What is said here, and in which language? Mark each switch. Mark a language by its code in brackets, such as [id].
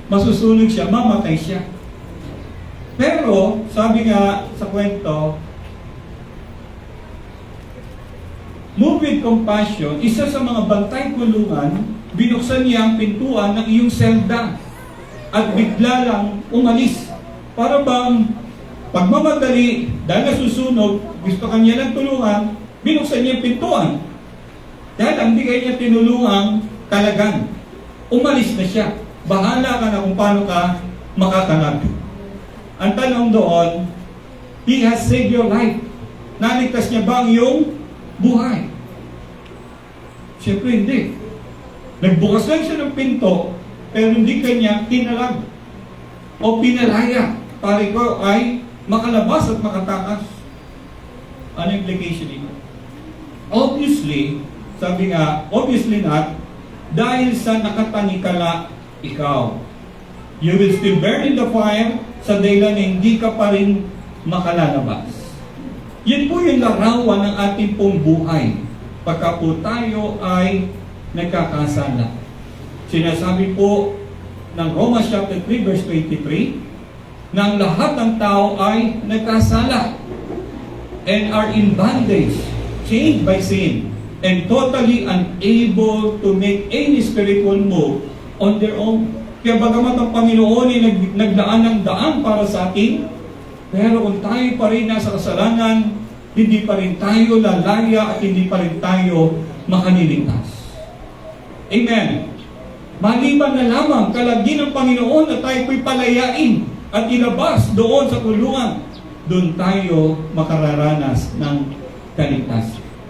[tl] Masusunog siya, mamatay siya. Pero, sabi nga sa kwento, [en] moved with compassion, [tl] isa sa mga bantay kulungan, binuksan niya ang pintuan ng iyong selda at bigla lang umalis. Para bang pagmamadali, dahil nasusunog, gusto kanya ng tulungan, binuksan niya ang pintuan. Dahil ang di kanya tinulungang kalagan. Umalis na siya. Bahala ka na kung paano ka makakanap. Ang tanong doon, [en] He has saved your life. [tl] Naligtas niya ba ang iyong buhay? Siyempre hindi. Nagbukas lang siya ng pinto, pero hindi kanya tinalag o pinalaya para ikaw ay makalabas at makatakas. Ano implication nito? Obviously, sabi nga, [en] obviously not, [tl] dahil sa nakatanikala ikaw. [en] You will still burn in the fire [tl] sa dahilan na hindi ka pa rin makalalabas. Yan po yung larawan ng ating pong buhay pagka po tayo ay nagkakasala. Sinasabi po ng Romans chapter 3 verse 23 na ang lahat ng tao ay nagkasala [en] and are in bondage, chained by sin, and totally unable to make any spiritual move on their own. [tl] Kaya bagamat ang Panginoon ay naglaan ng daan para sa atin, pero kung tayo pa rin nasa kasalanan, hindi pa rin tayo lalaya at hindi pa rin tayo makaliligtas. Amen. Maliban na lamang kalagin ng Panginoon na tayo po'y palayain at ilabas doon sa kulungan, doon tayo makararanas ng kaligtasan.